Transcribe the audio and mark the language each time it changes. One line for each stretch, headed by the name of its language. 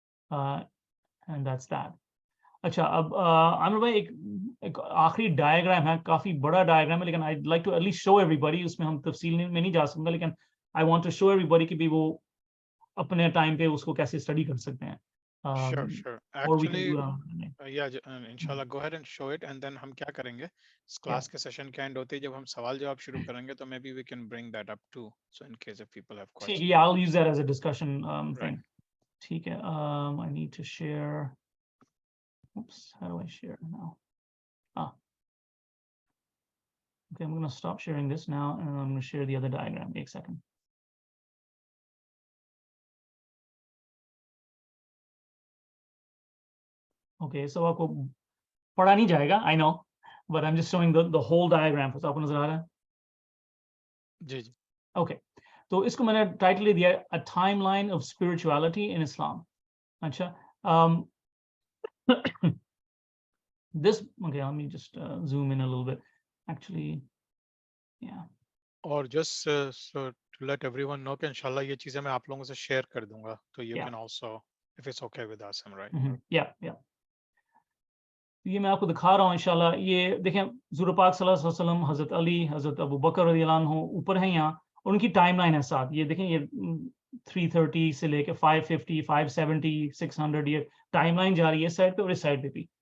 English: And that's that.
Urdu: اچھا, اب عامر بھائی ایک آخری ڈائیگرام ہے, کافی بڑا ڈائیگرام ہے, لیکن
English: I like to at least show everybody.
Urdu: اس میں ہم تفصیل میں نہیں جا سکوں گا, لیکن
English: I want to show everybody
Urdu: کہ بھی وہ اپنے ٹائم پہ اس کو کیسے اسٹڈی کر سکتے ہیں.
English: Sure. اور we can Actually, do it. inshallah, go ahead and show it, and then
Urdu: ہم کیا کریں گے, اس کلاس کے سیشن کے اینڈ ہوتے ہی جب ہم سوال جواب شروع کریں گے تو
English: maybe we can bring that up too, so in case if people have questions. Yeah, I'll use that as a discussion Right. thing.
Urdu: ٹھیک ہے.
English: I need to share. Oops, how do I share now? Okay, I'm going to stop sharing this now and I'm going to share the other diagram. One second. Okay, so
Urdu: آپ کو پڑھا نہیں جائے گا,
English: I know, but I'm just showing the whole diagram.
Urdu: آپ کو نظر آ رہا ہے؟ جی. Okay, تو اس کو میں نے ٹائٹل دیا A Timeline of Spirituality in Islam.
English: اچھا, this, okay, let me just zoom in a little bit. Actually, yeah. اور just so to let everyone know
Urdu: کہ انشاءاللہ یہ چیزیں میں آپ لوگوں سے شیئر کر دوں گا,
English: تو you can also, if it's okay with us, right? Yeah.
Urdu: یہ میں آپ کو دکھا رہا ہوں انشاءاللہ. یہ دیکھیں, حضور پاک صلی اللہ علیہ وسلم, حضرت علی, حضرت ابو بکر رضی اللہ عنہ اوپر ہیں یہاں, اور ان کی ٹائم لائن ہے ساتھ. یہ دیکھیں, یہ 330 سے لے کے 550, 570, 600, یہ ٹائم لائن جا رہی ہے اس سائڈ پہ اور اس سائڈ پہ بھی.